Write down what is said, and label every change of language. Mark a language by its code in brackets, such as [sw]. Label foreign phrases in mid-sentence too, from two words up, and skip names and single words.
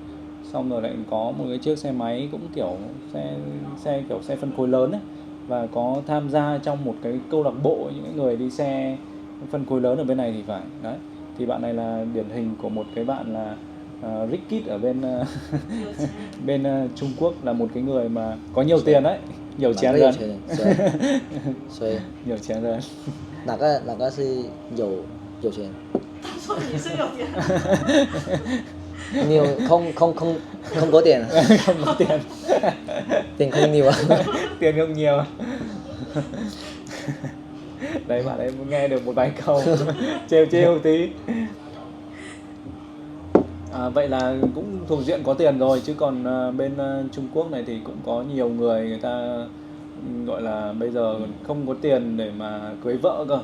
[vi] Xong rồi lại có một cái chiếc xe máy cũng kiểu xe phân khối lớn ấy, và có tham gia trong một cái câu lạc bộ những người đi xe phân khối lớn ở bên này thì phải. Đấy. Thì bạn này là điển hình của một cái bạn là [en] rich kid [vi] ở bên bên Trung Quốc, là một cái người mà có nhiều tiền đấy, nhiều chén Rất lớn. [zh] 有钱人，所以 [vi] Nhiều chén lớn. [zh] 哪个是有钱？他说你是有点人，你有空 [vi] có tiền à? Không có tiền. Tiền không nhiều à? Tiền không nhiều. Đấy, bạn ấy nghe được một vài câu trêu trêu tí. Vậy là cũng thuộc diện có tiền rồi, chứ còn bên Trung Quốc này thì cũng có nhiều người ta gọi là bây giờ không có tiền để mà cưới vợ cơ.